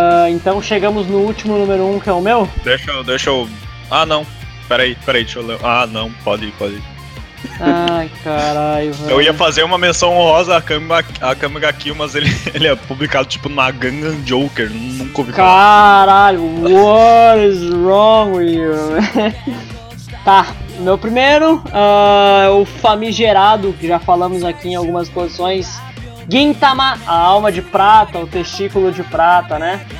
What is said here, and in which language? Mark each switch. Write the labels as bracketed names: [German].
[Portuguese] Então chegamos no último número 1, que é o meu? Deixa eu... Ah, não. Peraí, deixa eu ler. Ah, não, pode ir. Ai, caralho, velho. Eu ia fazer uma menção honrosa a Kamiga Kill, mas ele é publicado tipo na Gangan Joker, nunca ouvi falar. Caralho, [English] what is wrong with you? [Portuguese] Tá, meu primeiro, o famigerado, que já falamos aqui em algumas posições, Gintama, a alma de prata, o testículo de prata, né?